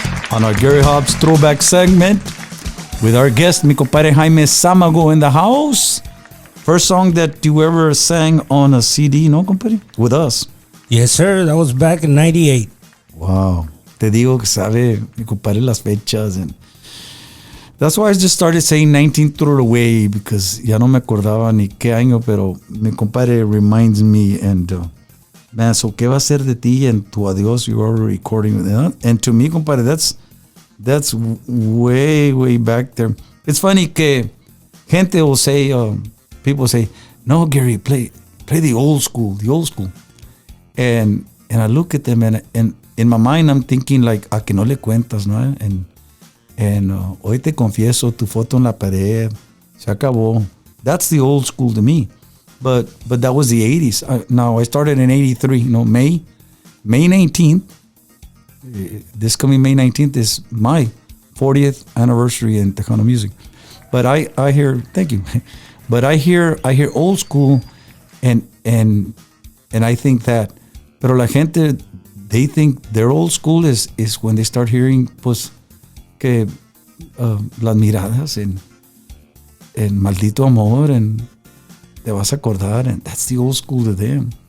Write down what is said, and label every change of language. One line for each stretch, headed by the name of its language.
English: On our Gary Hobbs throwback segment with our guest, mi compadre Jaime Zamago in the house. First song that you ever sang on a CD, no, compadre? With us. Yes, sir. That was back in 98. Wow.
Spanish: Te digo que sabe, mi compadre, las fechas.
English: And that's why I just started saying 19 threw it away, because
Spanish: ya no me acordaba ni qué año, pero mi compadre
English: reminds me. And man, so
Spanish: ¿qué va a ser de ti?
English: And Tu Adios, you are recording. And to me, compadre, that's way, way back there. It's funny
Spanish: que gente
English: will say, people say, no, Gary, play the old school. And I look at them, and in my mind, I'm thinking like,
Spanish: a que no le cuentas, ¿no? And hoy te confieso, tu foto en la pared, se acabó.
English: That's the old school to me. But that was the 80s. Now, I started in 83, May 19th. This coming May 19th is my 40th anniversary in Tejano music. But I hear, thank you. But I hear old school, and I think that,
Spanish: pero la gente,
English: they think their old school is when they start hearing,
Spanish: pues, que las miradas en Maldito Amor,
English: and
Spanish: te vas a acordar,
English: and that's the old school to them.